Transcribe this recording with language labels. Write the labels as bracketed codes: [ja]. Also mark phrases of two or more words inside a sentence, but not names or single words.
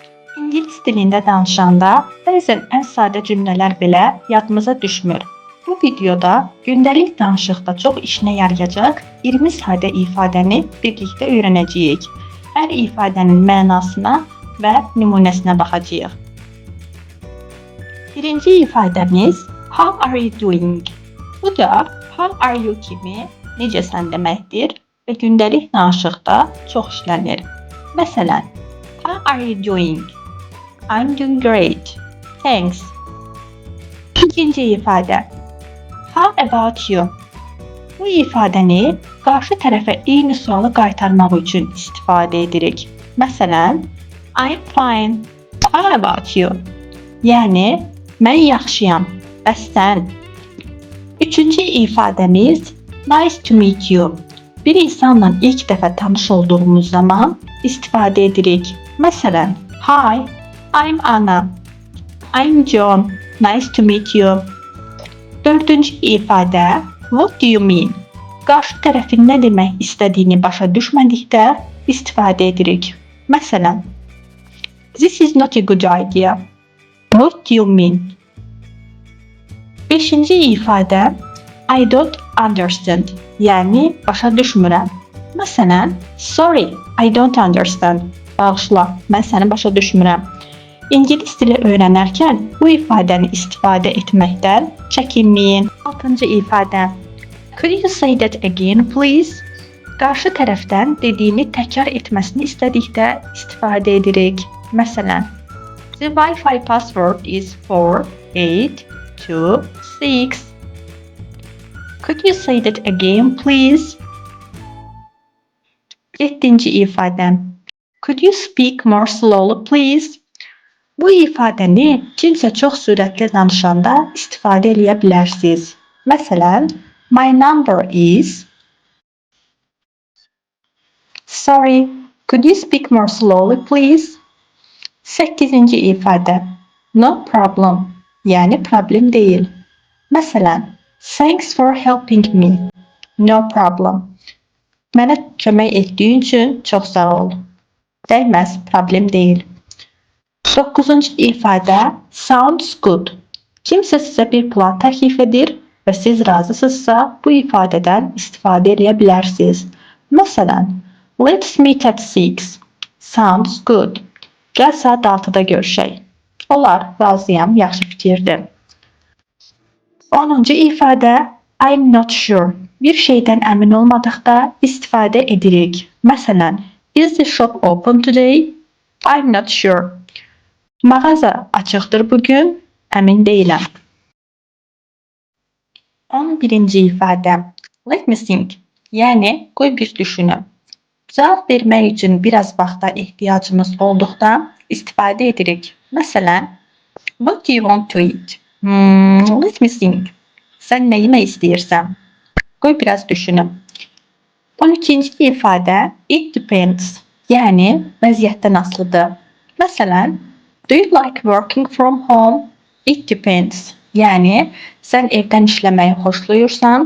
[az] İngilis dilində danışanda bəzən ən sadə cümlələr belə yadımıza düşmür. Bu videoda gündəlik danışıqda çox işinə yarayacaq 20 sadə ifadəni birlikdə öyrənəcəyik. Hər ifadənin mənasına və nümunəsinə baxacağıq. Birinci ifadəmiz [en] How are you doing? [az] Bu da [en] How are you [az] kimi necəsən deməkdir və gündəlik danışıqda çox işlənir. Məsələn, [en] How are you doing? I'm doing great. Thanks. [az] İkinci ifadə. [en] How about you? [az] Bu ifadəni qarşı tərəfə eyni sualı qaytarmaq üçün istifadə edirik. Məsələn, [en] I'm fine. How about you? [az] Yəni, mən yaxşıyam. Bəs sən? Üçüncü ifadəmiz [en] Nice to meet you. [az] Bir insanla ilk dəfə tanış olduğumuz zaman istifadə edirik. Məsələn, [en] Hi, I'm Anna. I'm John. Nice to meet you. [az] Dördüncü ifadə [en] What do you mean? [az] Qarşı tərəfin nə demək istədiyini başa düşmədikdə istifadə edirik. Məsələn, [en] This is not a good idea. What do you mean? [az] Beşinci ifadə [en] I don't understand. [az] Yəni başa düşmürəm. Məsələn, [en] Sorry, I don't understand. [az] Bağışla, mən səni başa düşmürəm. İngilis dili öyrənərkən bu ifadəni istifadə etməkdən çəkinməyin. Altıncı ifadə. [en] Could you say that again, please? [az] Qarşı tərəfdən dediyini təkrar etməsini istədikdə istifadə edirik. Məsələn, [en] The Wi-Fi password is 4826. Could you say that again, please? [az] Yeddinci ifadə. [en] Could you speak more slowly, please? [az] Bu ifadəni kimsə çox sürətli danışanda istifadə edə bilərsiniz. Məsələn, [en] My number is Sorry, could you speak more slowly, please? [az] Səkkizinci ifadə [en] No problem, [az] yəni problem deyil. Məsələn, [en] Thanks for helping me. No problem. [az] Mənə kömək etdiyin üçün çox sağ ol. Dəyməz, problem deyil. 9-cu ifadə [en] Sounds good. [az] Kimsə sizə bir plan təklif edir və siz razısınızsa bu ifadədən istifadə edə bilərsiniz. Məsələn, [en] Let's meet at 6. Sounds good. [az] Gəl saat 6-da görüşək. Olar, razıyam, yaxşı fikirdir. 10-cu ifadə [en] I'm not sure. [az] Bir şeydən əmin olmadıqda istifadə edirik. Məsələn, [en] Is the shop open today? I'm not sure. [az] Mağaza açıqdır bugün, əmin deyiləm. 11-ci ifadə [en] Let me think. [az] Yəni, qoy bir düşünüm. Cavab vermək üçün biraz vaxta ehtiyacımız olduqda istifadə edirik. Məsələn, [en] What do you want to eat? Let me think. [az] Sən nə yemək istəyirsən? Qoy biraz düşünüm. 12-ci ifadə [en] It depends. [az] Yəni, vəziyyətdən asılıdır. Məsələn, [en] Do you like working from home? It depends. [az] Yəni, sən evdən işləməyi xoşlayırsan?